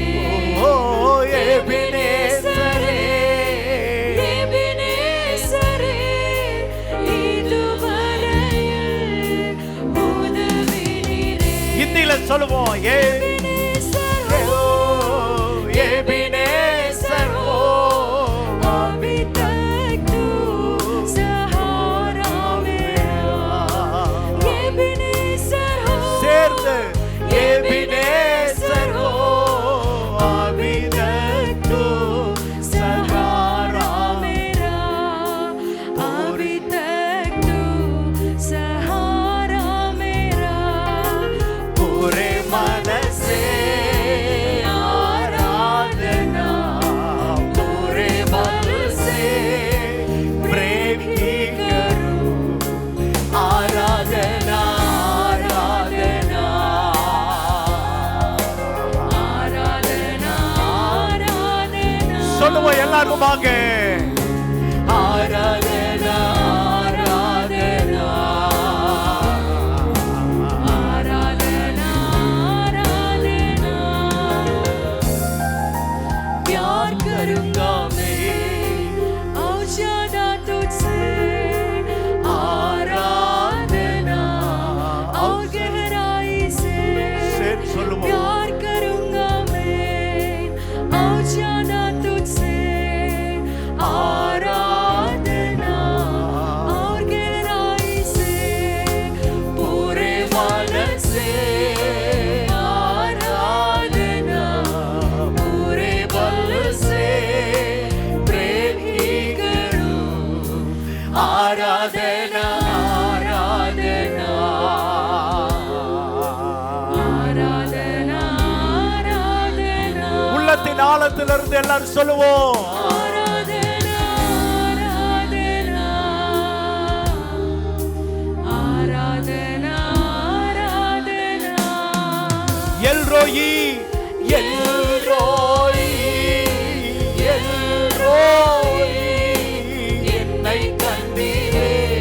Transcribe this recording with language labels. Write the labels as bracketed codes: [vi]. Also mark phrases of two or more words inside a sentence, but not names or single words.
[ta] ஓ எபினேசரே, எபினேசரே, இதுவரையில் உதவினீரே. ஹிந்தியில சொல்லுவோம். எபினேசர் ஓ எபினேசர் ஓ [hi] अभी तक तू सहारा मेरा. एबेनेज़र हो, சேர்ந்து எபினேசர் ஓ अभी तक तू सहारा मेरा. अभी तक तू सहारा मेरा. पूरे मन से आराधना, पूरे बल से प्रेम की करूं. आराधना, आराधना, आराधना आराधना [ta] சொல்லுவோம் எல்லாருமாக. [hi] आराधना, आराधना, आराधना आराधना. प्यार करूंगा मैं और ज्यादा तुझसे. आराधना और गहराई से [ta] சேர்ந்து சொல்லுவோம். [hi] प्यार करूंगा मैं और ज्यादा तुझसे. आराधना और गहराई से पूरे मन से. आराधना पूरे बल से प्रेम ही करूं. आराधना, आराधना, आराधना आराधना [ta] உள்ளத்தின் ஆழத்திலிருந்து எல்லாரும் சொல்லுவோம். [hi] आराधना आराधना आराधना आराधना. [ta] எல்ரோயி, எல்ரோயி, எல்ரோயி, என்னை கண்டீரே.